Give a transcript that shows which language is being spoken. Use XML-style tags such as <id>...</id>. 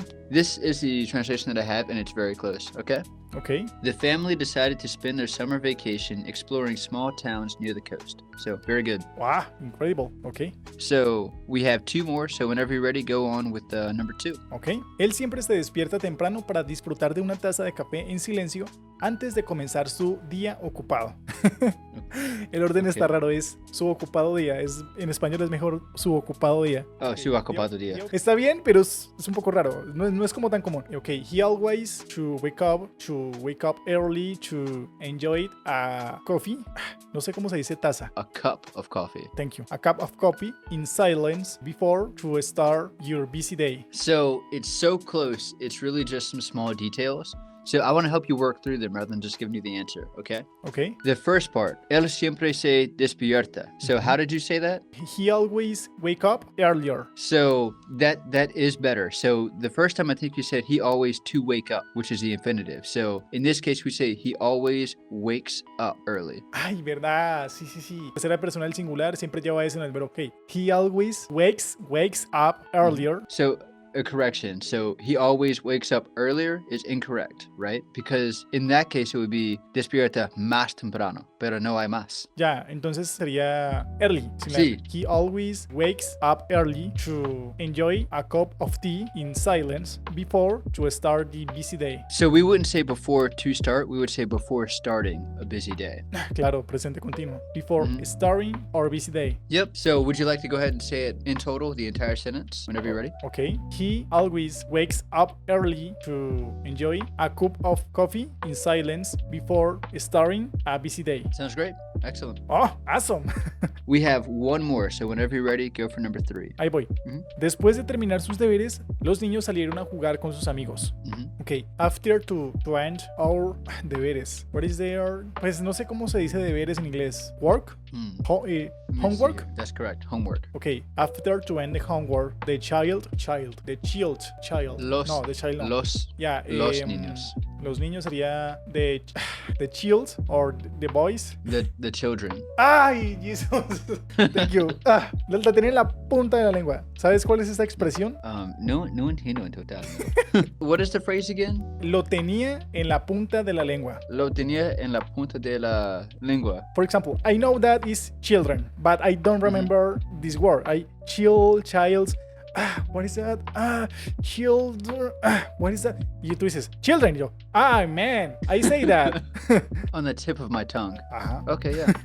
<en>This is the translation that I have, and it's very close. Okay. Ok. The family decided to spend their summer vacation exploring small towns near the coast. So, very good. Wow, incredible. Ok. So, we have two more. So, whenever you're ready, go on with number 2. Ok.</en> <es>Él siempre se despierta temprano para disfrutar de una taza de café en silencio antes de comenzar su día ocupado. El orden está raro, es su ocupado día. En español es mejor su ocupado día. Oh, su ocupado día. Está bien, pero es un poco raro. No es como tan común.</es> <en>Ok, he always to wake up early to enjoy a coffee.</en> <es>No sé cómo se dice taza.</es> <en>A cup of coffee. Thank you. A cup of coffee in silence before to start your busy day. So, it's so close. It's really just some small details. So, I want to help you work through them rather than just giving you the answer, okay? Okay. The first part,</en> <es>él siempre se despierta.</es> <en>So, how did you say that? He always wake up earlier. So, that is better. So, the first time I think you said he always to wake up, which is the infinitive. So, in this case, we say he always wakes up early.</en> <es>Ay, verdad. Sí. Tercera persona del singular siempre lleva eso en el verbo. Okay.</es> <en>He always wakes up earlier. So, a correction. So he always wakes up earlier is incorrect, right? Because in that case it would be</en> <es>despierta más temprano, pero no hay más. Ya, entonces sería early. Sin la Sí. R.</es> <en>He always wakes up early to enjoy a cup of tea in silence before to start the busy day. So we wouldn't say before to start, we would say before starting a busy day.</en> <es>Claro, presente continuo. Before Mhm.</es> <en>starting our busy day. Yep. So would you like to go ahead and say it in total, the entire sentence, whenever you're ready? Okay. He always wakes up early to enjoy a cup of coffee in silence before starting a busy day. Sounds great. Excellent. Oh, awesome. We have one more, so whenever you're ready, go for number 3.</en> <es>Ahí voy. Ujú. Después de terminar sus deberes, los niños salieron a jugar con sus amigos. Mhm.</es> <en>Ok, after to end our deberes. What is their?</en> <es>Pues no sé cómo se dice deberes en inglés.</es> <en>Work? Hmm. Ho- Let me homework? see. That's correct. Homework. Ok, after to end the homework, the child. The child.</en> <es>Los,</es> <en>No, the child no.</en> <es>los,</es> <en>Yeah,</en> <es>los niños. Los niños sería</es> <en>the child or the boys. The children. ¡Ay, Jesus! Thank you.</en> <es>La tenía en la punta de la lengua. ¿Sabes cuál es esta expresión? No entiendo en total.</es> <en>What is the phrase again?</en> <es>Lo tenía en la punta de la lengua. Lo tenía en la punta de la lengua.</es> <en>For example, I know that is children, but I don't remember this word. Child. What is that? Children. What is that?</en> <es>Y tú dices, children. Y yo,</es> <en>man, I say that. On the tip of my tongue. Ajá. Okay, yeah.</en>